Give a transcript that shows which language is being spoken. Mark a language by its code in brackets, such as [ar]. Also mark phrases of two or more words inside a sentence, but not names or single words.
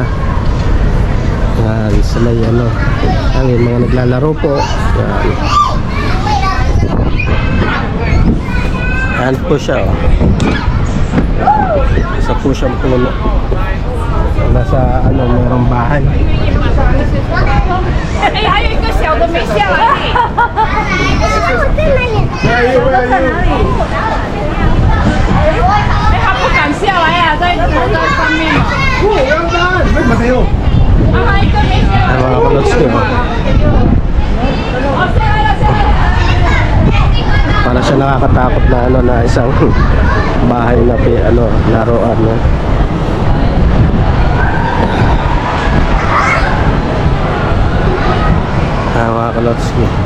[tl] Yan, sa may yan, yung mga naglalaro po. Yan. Yan po siya isa po siyang puno. Nasa merong bahay. [zh] 哎，还有一个小的没下来。哎，他不敢下来啊，在上面。啊，还有一个没下来。 [tl] Mga Kalotski, para siya nakakatakot na na isang bahay na laruan mga Kalotski.